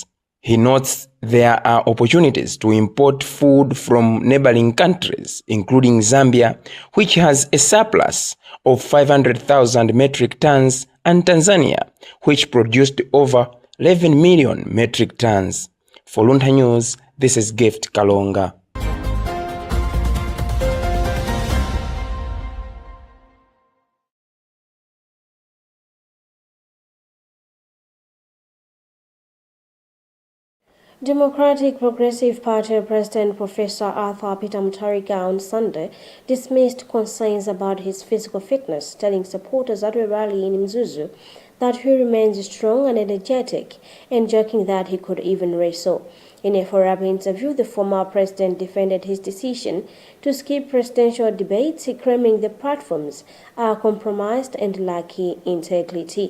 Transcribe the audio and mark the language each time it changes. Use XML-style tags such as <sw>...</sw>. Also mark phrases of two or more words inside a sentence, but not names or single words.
<en>He notes there are opportunities to import food from neighboring countries, including Zambia, which has a surplus of 500,000 metric tons, and Tanzania, which produced over 11 million metric tons. For Luntha News, this is Gift Kalonga. Democratic Progressive Party President Professor Arthur Peter Mutharika on Sunday dismissed concerns about his physical fitness, telling supporters at a rally in Mzuzu that he remains strong and energetic, and joking that he could even wrestle. In a forum interview, the former president defended his decision to skip presidential debates, claiming the platforms are compromised and lacking integrity.</en>